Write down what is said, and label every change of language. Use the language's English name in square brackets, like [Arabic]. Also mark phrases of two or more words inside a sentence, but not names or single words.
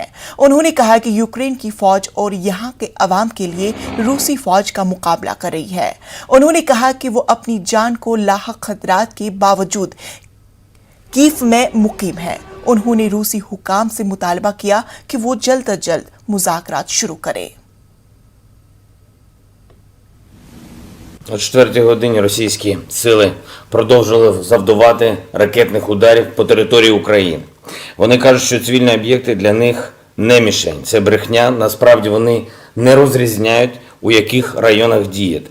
[Urdu] انہوں نے کہا کہ یوکرین کی فوج اور یہاں کے عوام کے لیے روسی فوج کا مقابلہ کر رہی ہے. انہوں نے کہا کہ وہ اپنی جان کو لاحق خطرات کے باوجود کیف میں مقیم ہے. انہوں نے روسی حکام سے مطالبہ کیا کہ وہ جلد از جلد مذاکرات شروع کرے. [Ukrainian] О 4-й годині російські сили продовжили завдавати ракетних ударів по території України. Вони кажуть, що цивільні об'єкти для них не мішень. Це брехня, насправді вони не розрізняють, у яких районах діяти.